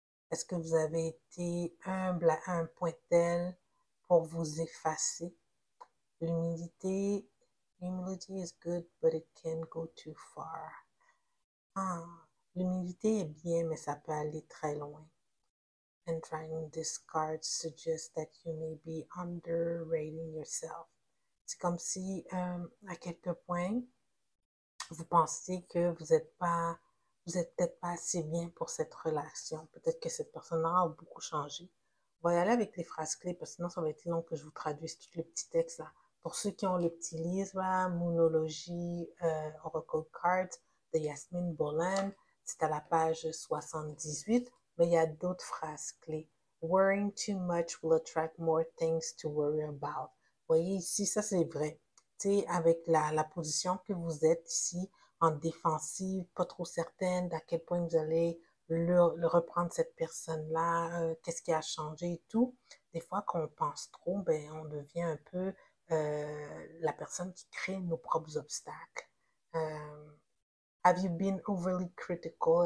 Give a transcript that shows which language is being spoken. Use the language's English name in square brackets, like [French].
[French] Est-ce que vous avez été humble à un point tel pour vous effacer? [English] L'humilité, humility is good, but it can go too far. [French] Ah, l'humilité est bien, mais ça peut aller très loin. [English] And trying this card suggests that you may be underrating yourself. [French] C'est comme si, à quelques points, vous pensez que vous êtes peut-être pas assez bien pour cette relation. Peut-être que cette personne-là a beaucoup changé. On va y aller avec les phrases clés parce que sinon ça va être long que je vous traduise tout le petit texte là. Pour ceux qui ont le petit livre là, Moonology Oracle Cards de Yasmine Bolan, c'est à la page 78, mais il y a d'autres phrases clés. [English] Worrying too much will attract more things to worry about. [French] Vous voyez ici, ça c'est vrai. Avec la position que vous êtes ici, en défensive, pas trop certaine d'à quel point vous allez le reprendre cette personne-là, qu'est-ce qui a changé et tout. Des fois, quand on pense trop, ben, on devient un peu la personne qui crée nos propres obstacles. [English] Have you been overly critical?